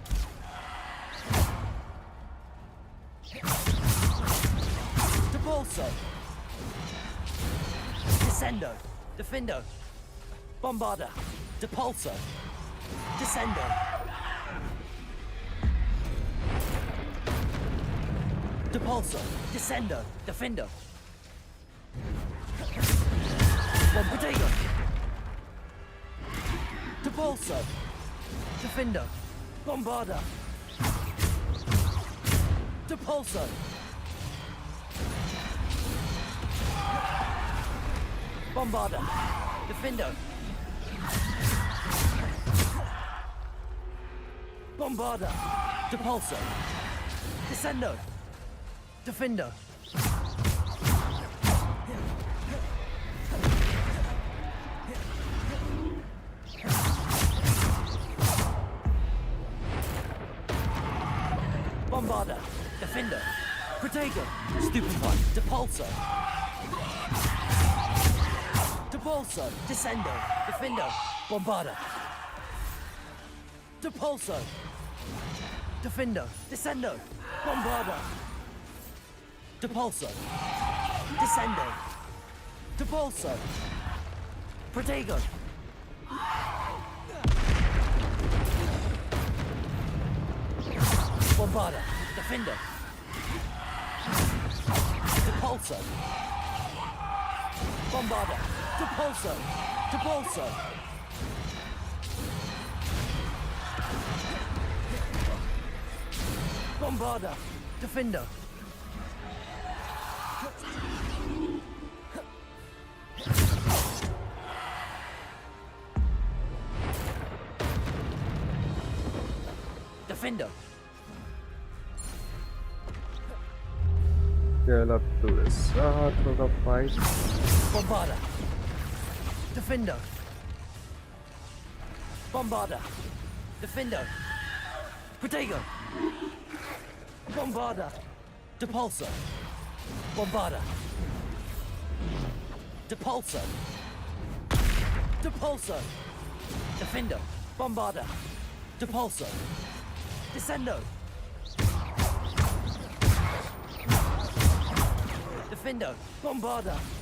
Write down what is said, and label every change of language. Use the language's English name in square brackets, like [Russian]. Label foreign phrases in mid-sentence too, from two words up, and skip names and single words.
[English] Depulso, Descendo, Defendo, Bombarda, Depulso, Descendo, Depulso, Descendo, Defendo, Bombarda, Depulso. Defender. Bombarda. Depulso. Bombarda. Defender. Bombarda. Depulso. Descendo. Defender. Bombarda. Defender. Protego. Stupefy. Depulso. Depulso. Descendo. Defender. Bombarda. Depulso. Defender. Descendo. Bombarda. Depulso. Descendo. Depulso. Protego. Bombarda. Defender. Depulso. Bombarda. Depulso. Depulso. Bombarda. Defender. Defender. Get up to the start of the fight. Bombarda. Defender. Bombarda. Defender. Protego. Bombarda. Depulso. Bombarda. Depulso. Depulso. Defender. Bombarda. Depulso. Descendo. Defender. Bombarda.